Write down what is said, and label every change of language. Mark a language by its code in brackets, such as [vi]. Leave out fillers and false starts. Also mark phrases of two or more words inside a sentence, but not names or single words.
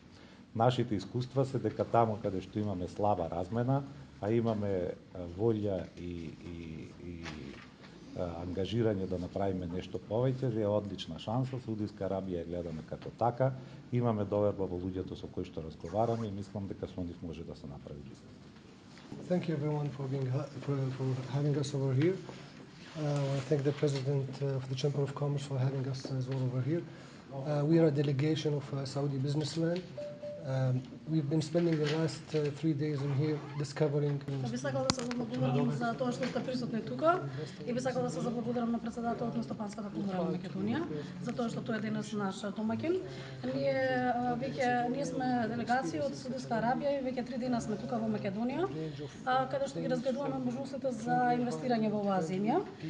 [mk] Нашите искуства се дека таму каде што имаме слаба размена, а имаме волја и ангажирање да направиме нешто повеќе, е одлична шанса. Саудиска Арабија ја гледаме како така. Имаме доверба во луѓето со кои што разговараме и мислам дека со нив може да се направи бизнес. [en] Thank you everyone for having us over here. I want to thank the President of the Chamber of Commerce for having us as well over here. We are a delegation of Saudi businessmen. We've been spending the last 3 days in here discovering. [mk] Би сакал да се заблагодарам за тоа што сте присутни тука и би сакал да се заблагодарам на председателот на Стопанската комора на Македонија за тоа што тој е денес наш домаќин. Ние сме делегација од Саудиска Арабија и веќе 3 дена сме тука во Македонија, каде што ги разгледуваме можностите за инвестирање во оваа земја.